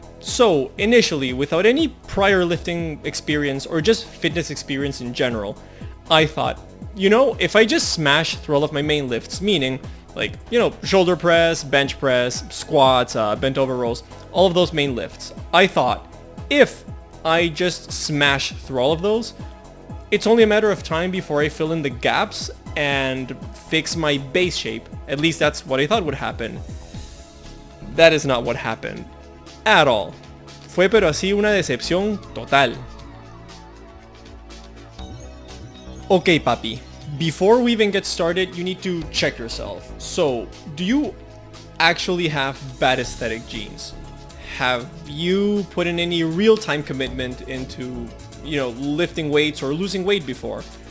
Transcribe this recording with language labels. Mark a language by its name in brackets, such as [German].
[English] So initially, without any prior lifting experience or just fitness experience in general, I thought, you know, if I just smash through all of my main lifts, meaning like, you know, shoulder press, bench press, squats, bent over rows, all of those main lifts, I thought, if I just smash through all of those, it's only a matter of time before I fill in the gaps and fix my base shape. At least that's what I thought would happen. That is not what happened. At all. [Spanish] Fue pero así una decepción total. [English] Okay, papi. Before we even get started, you need to check yourself. So, do you actually have bad aesthetic genes? Have you put in any real-time commitment into, you know, lifting weights or losing weight before?